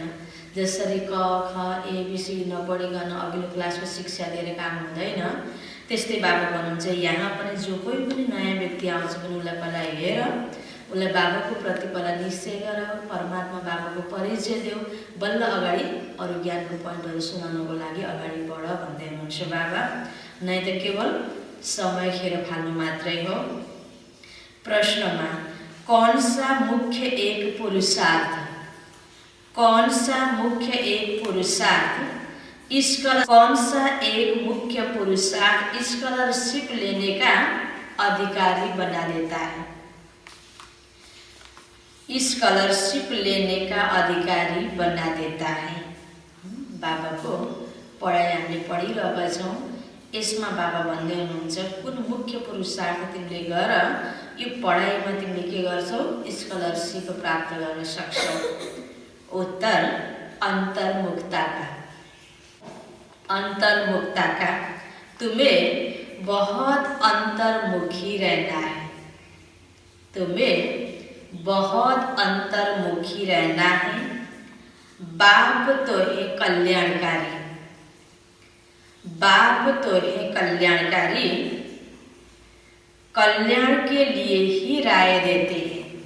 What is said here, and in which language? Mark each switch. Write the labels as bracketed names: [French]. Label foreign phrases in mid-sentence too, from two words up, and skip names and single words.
[Nepali] जसरी क ख एबिसी नपढिकन अघिल्लो क्लासको शिक्षा दिएर काम हुँदैन, त्यस्तै बाबा भन्नुहुन्छ यहाँ पनि जो कोही पनि नयाँ व्यक्ति आउँछ भने उसलाई पहिला हेर, उसलाई बाबाको प्रति पहिला निश्चय गर, परमात्मा बाबाको परिचय देऊ, बल्ल अगाडि अरू ज्ञानको पोइन्टहरू सुनाउनको लागि अगाडि बढ भन्दै हुनुहुन्छ बाबा। नै त केवल समय खेर फाल्नु मात्रै हो। [Hindi] प्रश्नमा कौन सा मुख्य एक पुरुषार्थ कौन सा एक मुख्य पुरुषार्थ स्कॉलरशिप लेने का अधिकारी बना देता है। स्कॉलरशिप लेने का अधिकारी बना देता है। [Nepali] बाबा को पढाइ हामीले पढिरहेका छौँ। यसमा बाबा भन्दै हुनुहुन्छ कुन मुख्य पुरुषार्थ तिमीले गर, यो पढाइमा तिमीले के गर्छौ, स्कॉलरशिप प्राप्त गर्न सक्छौ। [Hindi] उत्तर अंतर्मुखता का। तुम्हें बहुत अंतर्मुखी रहना है। बाप तो है कल्याणकारी, कल्याण के लिए ही राय देते हैं।